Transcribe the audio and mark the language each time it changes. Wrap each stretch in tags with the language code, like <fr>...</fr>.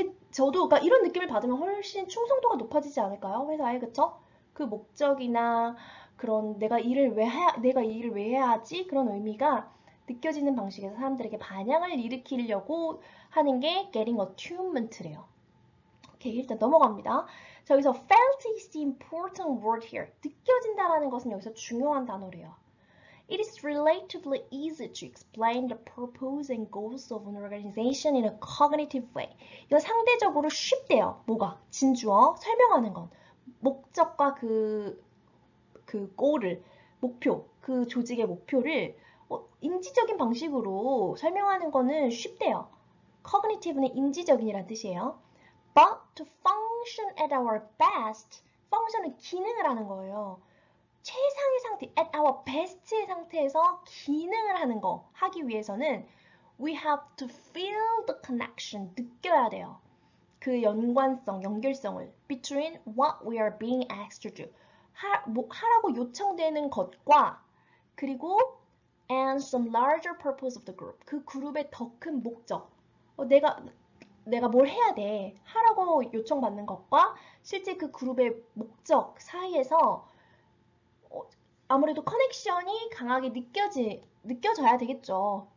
<ko>저도 그러니까 이런 느낌을 받으면 훨씬 충성도가 높아지지 않을까요? 회사에, 그쵸? 그 목적이나 그런 내가 일을 왜 해야 하지? 그런 의미가 느껴지는 방식에서 사람들에게 반향을 일으키려고 하는 게 getting attunement래요. 오케이, 일단 넘어갑니다.</ko> <en>자, 여기서 felt is the important word here.</en> <ko>느껴진다라는 것은 여기서 중요한 단어래요.</ko> <en>It is relatively easy to explain the purpose and goals of an organization in a cognitive way.</en> <ko>이건 상대적으로 쉽대요. 뭐가? 진주어, 설명하는 건. 목적과 그 goal을, 목표, 그 조직의 목표를 인지적인 방식으로 설명하는 거는 쉽대요. cognitive는 인지적인이란 뜻이에요.</ko> <en>But to function at our best, function은</en> <ko>기능을 하는 거예요. 최상의 상태,</ko> <en>at our best</en> <ko>의 상태에서 기능을 하는 거 하기 위해서는</ko> <en>we have to feel the connection,</en> <ko>느껴야 돼요. 그 연관성, 연결성을</ko> <en>between what we are being asked to do,</en> <ko>하라고 요청되는 것과 그리고</ko> <en>and some larger purpose of the group,</en> <ko>그 그룹의 더 큰 목적, 내가 뭘 해야 돼 하라고 요청받는 것과 실제 그 그룹의 목적 사이에서 아무래도 커넥션이 강하게 느껴져야 되겠죠.</ko>